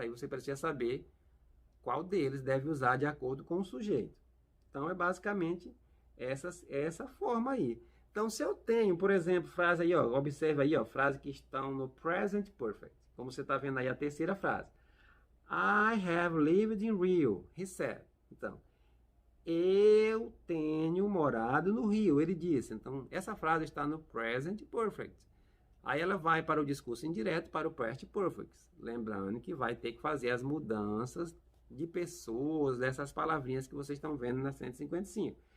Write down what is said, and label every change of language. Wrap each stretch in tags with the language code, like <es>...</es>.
<pt>Aí você precisa saber qual deles deve usar de acordo com o sujeito. Então, é basicamente essa forma aí. Então, se eu tenho, por exemplo, frase aí, ó, observa aí, ó, frase que estão no present perfect. Como você está vendo aí a terceira frase.</pt> <en>I have lived in Rio, he said.</en> <pt>Então, eu tenho morado no Rio, ele disse. Então, essa frase está no present perfect. Aí ela vai para o discurso indireto, para o past perfect. Lembrando que vai ter que fazer as mudanças de pessoas, dessas palavrinhas que vocês estão vendo na 155.</pt>